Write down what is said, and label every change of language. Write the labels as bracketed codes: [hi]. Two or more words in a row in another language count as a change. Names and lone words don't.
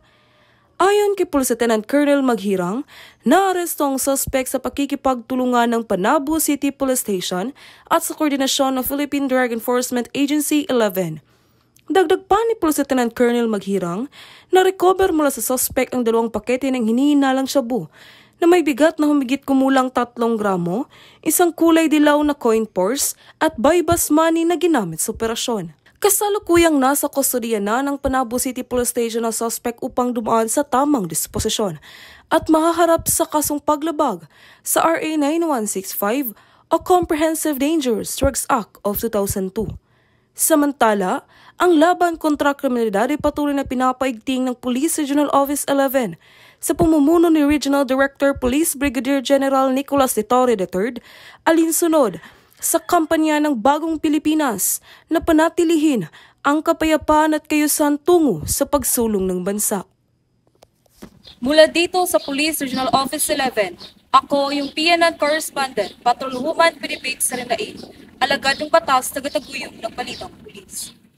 [tl] Ayon kay Police Lieutenant Colonel Maghirang, naaresto ang suspect sa pakikipagtulungan ng Panabo City Police Station at sa koordinasyon ng Philippine Drug Enforcement Agency 11. Dagdag pa ni Police Lieutenant Colonel Maghirang, na-recover mula sa suspect ang 2 pakete ng hinihinalang shabu na may bigat na humigit kumulang 3 gramo, isang kulay dilaw na [en] coin purse [tl] at [en] buy-bus money [tl] na ginamit sa operasyon. Kasalukuyang nasa kustodiya na ng Panabo City Police Station ang suspect upang dumaan sa tamang disposisyon at mahaharap sa kasong paglabag sa RA 9165 o Comprehensive Dangerous Drugs Act of 2002. Samantala, ang laban kontra kriminalidad ay patuloy na pinapaigting ng Police Regional Office 11 sa pamumuno ni Regional Director Police Brigadier General Nicolas de Torre III, alinsunod sa kampanya ng Bagong Pilipinas na panatilihin ang kapayapaan at kayusan tungo sa pagsulong ng bansa. Mula dito sa Police Regional Office 11, ako yung PNN Correspondent, Patrol Woman Philippines Serenain, alagad ng batas tagataguyod ng Balitang Pulis.